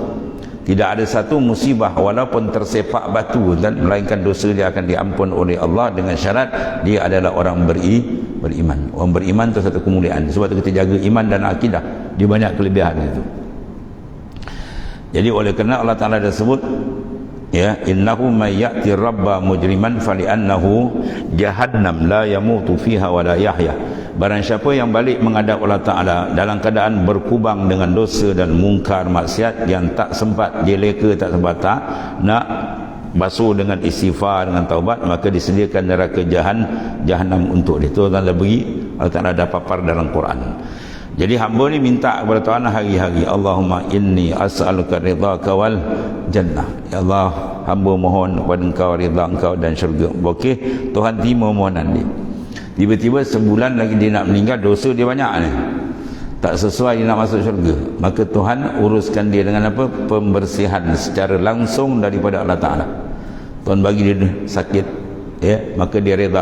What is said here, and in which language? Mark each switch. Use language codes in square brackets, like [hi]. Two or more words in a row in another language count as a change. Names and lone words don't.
[ms] Tidak ada satu musibah walaupun tersepak batu dan melainkan dosa dia akan diampun oleh Allah dengan syarat dia adalah orang beriman. Orang beriman itu satu kemuliaan. Sebab itu kita jaga iman dan akidah. Dia banyak kelebihan itu. Jadi oleh kerana Allah Ta'ala dah sebut, ya, [ar] إنه من يأت ربه مجرما فإن له جهنم لا يموت فيها ولا يحيى. [ms] Barang siapa yang balik menghadap Allah Ta'ala dalam keadaan berkubang dengan dosa dan mungkar maksiat yang tak sempat dia leka, tak sempat tak nak basuh dengan istighfar, dengan taubat, maka disediakan neraka jahanam untuk dia. Itu Allah beri, Allah Ta'ala dah papar dalam Quran. Jadi hamba ni minta kepada Tuhan hari-hari, [ar] اللهم إني أسألك رضاك والجنة. [ms] Ya Allah, hamba mohon kepada engkau ridha engkau dan syurga. Okey, Tuhan terima mohonan dia. Tiba-tiba sebulan lagi dia nak meninggal, dosa dia banyak ni, tak sesuai dia nak masuk syurga, maka Tuhan uruskan dia dengan apa? Pembersihan secara langsung daripada Allah Ta'ala. Tuhan bagi dia sakit, ya, maka dia reda.